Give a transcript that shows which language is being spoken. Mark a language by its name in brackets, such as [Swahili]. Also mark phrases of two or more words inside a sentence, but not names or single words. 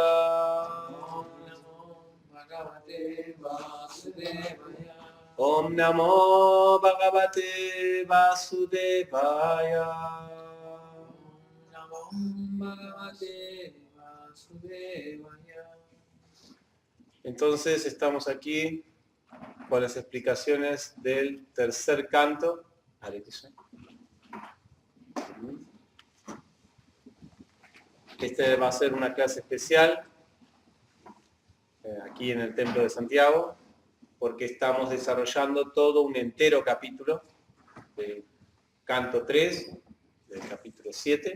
[Sanskrit] Om Namo Bhagavate Vasudevaya. Om Namo Bhagavate Vasudevaya. Namo Bhagavate Vasudevaya. [Spanish] Entonces estamos aquí con las explicaciones del tercer canto. Este va a ser una clase especial aquí en el Templo de Santiago, porque estamos desarrollando todo un entero capítulo de canto 3, del capítulo 7.